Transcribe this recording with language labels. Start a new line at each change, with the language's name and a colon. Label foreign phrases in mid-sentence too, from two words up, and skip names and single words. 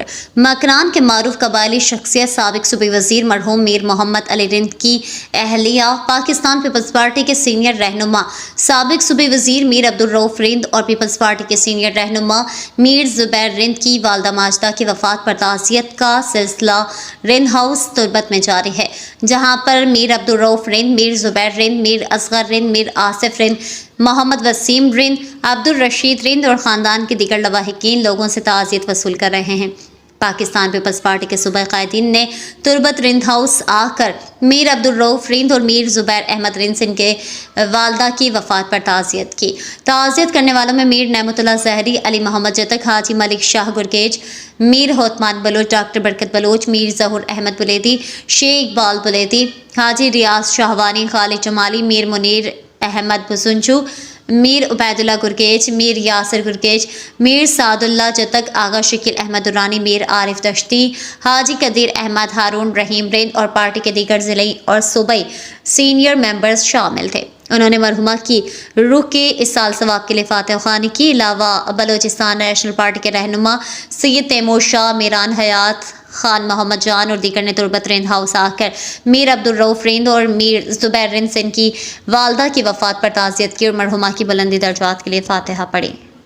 Urdu: مکران کے معروف قبائلی شخصیت سابق صوبی وزیر مرحوم میر محمد علی رند کی اہلیہ، پاکستان پیپلز پارٹی کے سینیئر رہنما سابق صوبی وزیر میر عبدالرؤف رند اور پیپلز پارٹی کے سینیئر رہنما میر زبیر رند کی والدہ ماجدہ کی وفات پر تعزیت کا سلسلہ رند ہاؤس تربت میں جاری ہے، جہاں پر میر عبدالرؤف رند، میر زبیر رند، میر اصغر رند، میر آصف رند، محمد وسیم رند، عبدالرشید رند اور خاندان کے دیگر لواحقین لوگوں سے تعزیت وصول کر رہے ہیں. پاکستان پیپلز پارٹی کے صوبائی قائدین نے تربت رند ہاؤس آ کر میر عبدالرؤف رند اور میر زبیر احمد رند سنگھ کے والدہ کی وفات پر تعزیت کی. تعزیت کرنے والوں میں میر نعمت اللہ زہری، علی محمد جتک، حاجی ملک شاہ گرگیج، میر ہوتمان بلوچ، ڈاکٹر برکت بلوچ، میر ظہور احمد بلیدی، شیخ اقبال بلیدی، حاجی ریاض شاہوانی، خالد جمالی، میر منیر احمد بزنجو، میر عبیداللہ گرگیج، میر یاسر گرگیج، میر سعداللہ جتک، آغا شکیل احمد درانی، میر عارف دشتی، حاجی قدیر احمد، ہارون رحیم رند اور پارٹی کے دیگر ضلعے اور صوبائی
English: senior members
Urdu: شامل تھے. انہوں نے مرحومہ کی روح کے اس سال ثواب کے لیے فاتحہ خوانی کی. علاوہ بلوچستان نیشنل پارٹی کے رہنما سید تیمور شاہ، میران حیات خان، محمد جان اور دیگر نے تربت رند ہاؤس آ کر میر عبدالرؤف رند اور میر زبیر رند سنگھ کی والدہ کی وفات پر تعزیت کی اور مرحومہ کی بلندی درجات کے لیے فاتحہ پڑھی.